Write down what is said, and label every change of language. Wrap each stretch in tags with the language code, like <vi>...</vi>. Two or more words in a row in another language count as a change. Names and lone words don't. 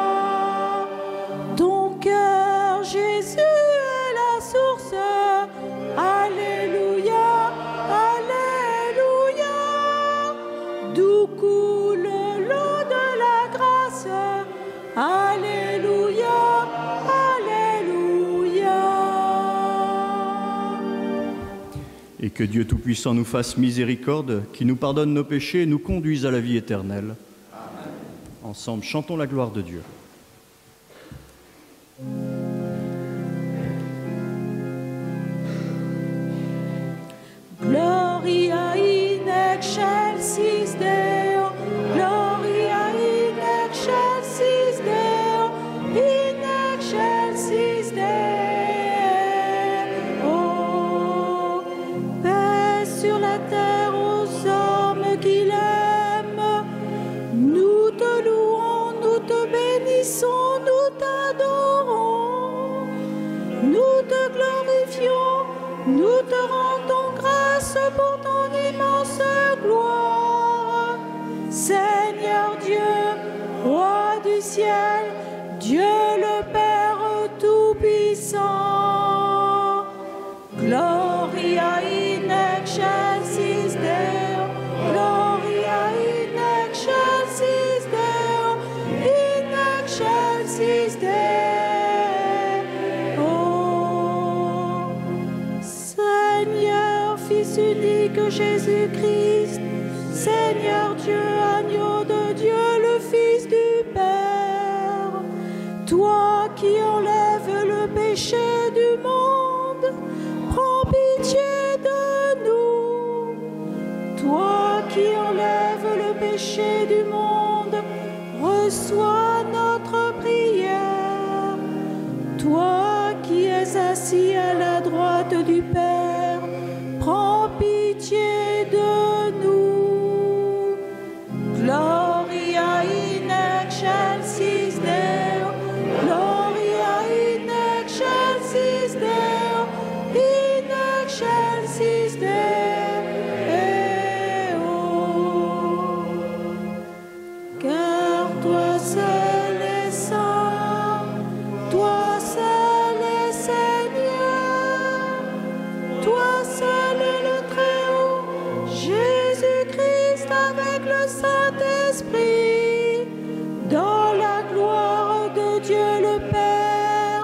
<fr>Ton cœur, Jésus, est la source, alléluia, alléluia, d'où coule l'eau de la grâce, alléluia, alléluia. Et que Dieu Tout-Puissant nous fasse miséricorde, qui nous pardonne nos péchés et nous conduise à la vie éternelle. Amen. Ensemble, chantons la gloire de Dieu.</fr> <la>Gloria in excelsis Deo, Gloria in excelsis Deo, in excelsis Deo.</la> <fr>Paix sur la terre aux hommes qu'il aime. Nous te louons, nous te bénissons, nous t'adorons. Nous te glorifions, nous te rendons grâce pour ton immense gloire. Seigneur Dieu, Roi du ciel, Dieu le Père Tout-Puissant.</fr> <la>Gloria in excelsis Deo, Gloria in excelsis Deo, in excelsis Deo.</la> <fr>Seigneur, Fils unique Jésus-Christ, Seigneur Dieu, agneau de Dieu, le Fils du Père, toi qui enlèves le péché du monde, prends pitié de nous. Toi qui enlèves le péché du monde, reçois notre prière. Toi qui es assis à la droite du Père, prends pitié de nous.</fr> <la>Gloria in excelsis Deo, Gloria in excelsis Deo, in excelsis Deo.</la> <fr>Car toi seul est saint, toi seul est Seigneur, toi seul est le Très-Haut, Jésus-Christ avec le Saint-Esprit, dans la gloire de Dieu le Père.</fr>